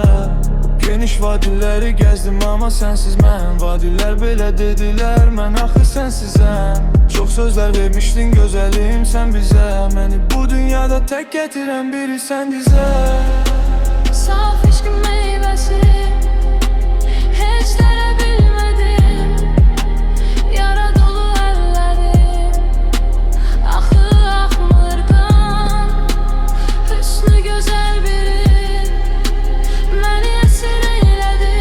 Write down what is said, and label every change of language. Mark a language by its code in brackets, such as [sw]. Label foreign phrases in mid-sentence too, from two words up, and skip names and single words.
[az] Geniş vadilləri gəzdim amma sənsiz mən. Vadilər belə dedilər, mən axı sənsizəm. Çox sözlər vermişdin gözəlim sən bizə. Məni bu dünyada tək gətirən biri sən bizə. [tr] Saf eşkin meyvəsi hiç denebilmedim. Yara dolu ellerim, ahı akmır kan. Hüsnü güzel biri beni esir eyledi.